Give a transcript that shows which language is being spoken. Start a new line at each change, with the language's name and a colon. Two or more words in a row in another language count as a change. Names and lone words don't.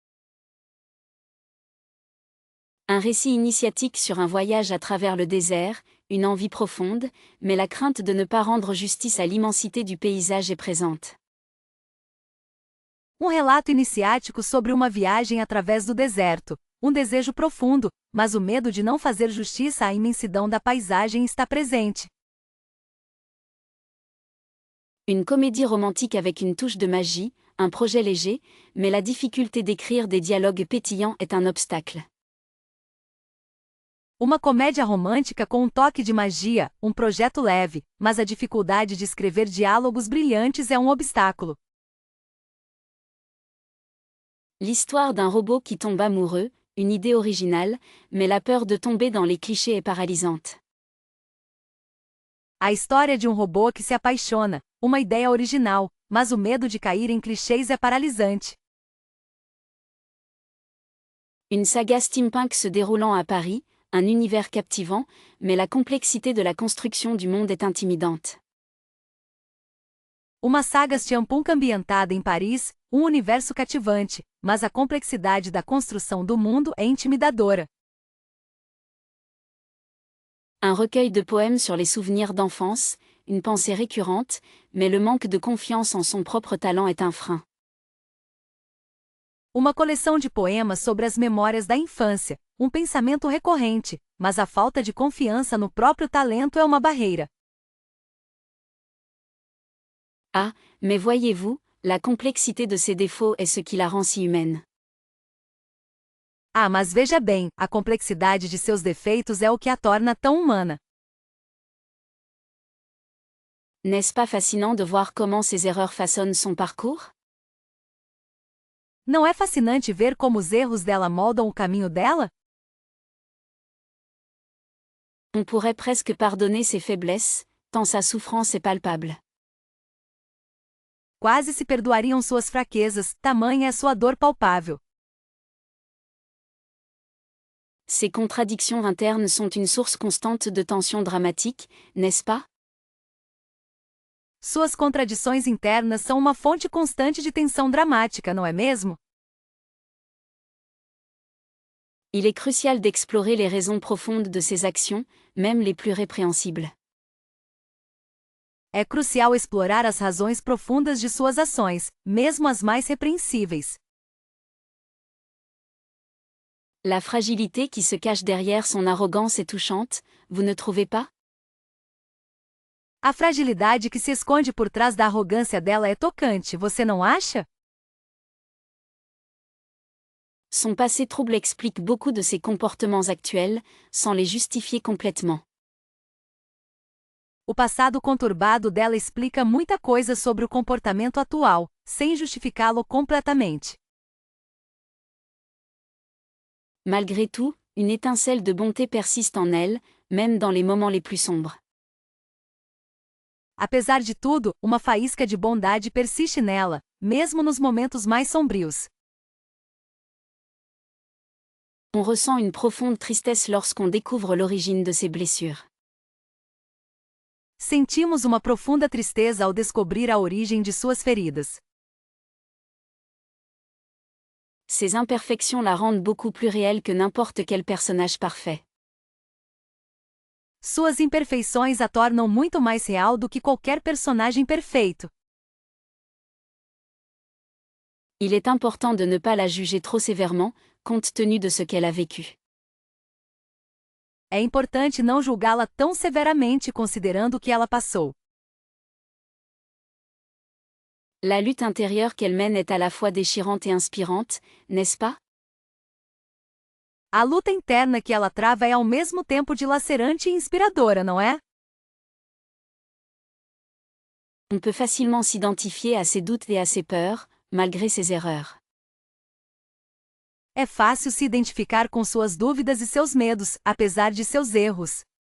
French: Un récit initiatique sur un voyage à travers le désert, une envie profonde, mais la crainte de ne pas rendre justice à l'immensité du paysage est présente.
Portuguese: Um relato iniciático sobre uma viagem através do deserto, um desejo profundo, mas o medo de não fazer justiça à imensidão da paisagem está presente.
French: Une comédie romantique avec une touche de magie, un projet léger, mais la difficulté d'écrire des dialogues pétillants est un obstacle.
Portuguese: Uma comédia romântica com um toque de magia, um projeto leve, mas a dificuldade de escrever diálogos brilhantes é um obstáculo.
French: L'histoire d'un robot qui tombe amoureux, une idée originale, mais la peur de tomber dans les clichés est paralysante.
Portuguese: A história de um robô que se apaixona, uma ideia original, mas o medo de cair em clichês é paralisante.
French: Une saga steampunk se déroulant à Paris, un univers captivant, mais la complexité de la construction du monde est intimidante.
Portuguese: Uma saga steampunk ambientada em Paris, um universo cativante, mas a complexidade da construção do mundo é intimidadora.
French: Un recueil de poèmes sur les souvenirs d'enfance, une pensée récurrente, mais le manque de confiance en son propre talent est un frein.
Portuguese: Uma coleção de poemas sobre as memórias da infância, um pensamento recorrente, mas a falta de confiança no próprio talento é uma barreira.
French: Ah, mais voyez-vous, la complexité de ses défauts est ce qui la rend si humaine.
Portuguese: Ah, mas veja bem, a complexidade de seus defeitos é o que a torna tão humana.
French: N'est-ce pas fascinant de voir comment ses erreurs façonnent son parcours?
Portuguese: Não é fascinante ver como os erros dela moldam o caminho dela?
French: On pourrait presque pardonner ses faiblesses, tant sa souffrance est palpable.
Portuguese: Quase se perdoariam suas fraquezas, tamanha é sua dor palpável.
French: Ces contradictions internes sont une source constante de tensions dramatiques, n'est-ce pas?
Portuguese: Suas contradições internas são uma fonte constante de tensão dramática, não é mesmo?
French: Il est crucial d'explorer les raisons profondes de ces actions, même les plus répréhensibles.
Portuguese: É crucial explorar as razões profundas de suas ações, mesmo as mais repreensíveis.
French: La fragilité qui se cache derrière son arrogance est touchante, vous ne trouvez pas?
Portuguese: A fragilidade que se esconde por trás da arrogância dela é tocante, você não acha?
French: Son passé trouble explique beaucoup de ses comportements actuels, sans les justifier complètement.
Portuguese: O passado conturbado dela explica muita coisa sobre o comportamento atual, sem justificá-lo completamente.
French: Malgré tout, une étincelle de bonté persiste en elle, même dans les moments les plus sombres.
Portuguese: Apesar de tudo, uma faísca de bondade persiste nela, mesmo nos momentos mais sombrios.
French: On ressent une profonde tristesse lorsqu'on découvre l'origine de ses blessures.
Portuguese: Sentimos uma profunda tristeza ao descobrir a origem de suas feridas.
French: Ces imperfections la rendent beaucoup plus réelle que n'importe quel personnage parfait.
Portuguese: Suas imperfeições a tornam muito mais real do que qualquer personagem perfeito.
French: Il est important de ne pas la juger trop sévèrement, compte tenu de ce qu'elle a vécu.
Portuguese: É importante não julgá-la tão severamente considerando o que ela passou.
French: La lutte intérieure qu'elle mène est à la fois déchirante et inspirante, n'est-ce pas?
Portuguese: A luta interna que ela trava é ao mesmo tempo dilacerante e inspiradora, não é?
French: On peut facilement s'identifier à ses doutes et à ses peurs, malgré ses erreurs.
Portuguese: É fácil se identificar com suas dúvidas e seus medos, apesar de seus erros.